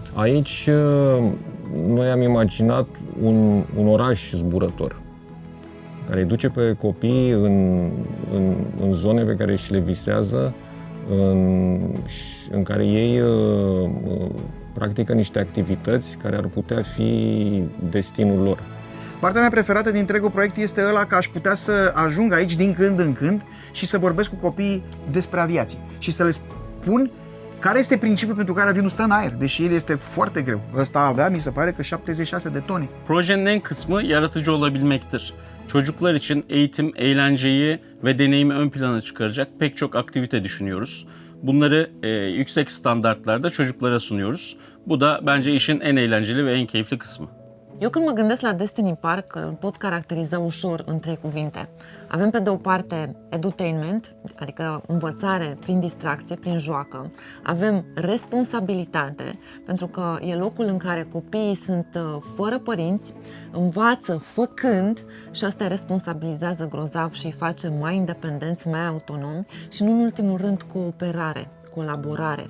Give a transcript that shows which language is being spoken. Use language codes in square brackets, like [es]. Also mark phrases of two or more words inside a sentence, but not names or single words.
[ro] Aici noi am imaginat un oraș zburător care îi duce pe copii în zone pe care și le visează, în care ei practică niște activități care ar putea fi destinul lor. Partea mea preferată din întregul proiect este ăla că aș putea să ajung aici din când în când și să vorbesc cu copiii despre aviație și să le spun care este principiul pentru care avionul stă în aer, deși el este foarte greu. Ăsta avea, mi se pare că 76 de tone. [tr] Projenin en kısmı yaratıcı olabilmektir. Çocuklar için eğitim, eğlenceyi ve deneyimi ön plana çıkaracak pek çok aktivite düşünüyoruz. Bunları yüksek standartlarda çocuklara sunuyoruz. Bu da bence işin en eğlenceli ve en keyifli kısmı. [ro] Eu când mă gândesc la Destiny Park, îl pot caracteriza ușor în 3 cuvinte. Avem pe de o parte edutainment, adică învățare prin distracție, prin joacă. Avem responsabilitate, pentru că e locul în care copiii sunt fără părinți, învață făcând și asta îi responsabilizează grozav și îi face mai independenți, mai autonomi și, nu în ultimul rând, cooperare, colaborare.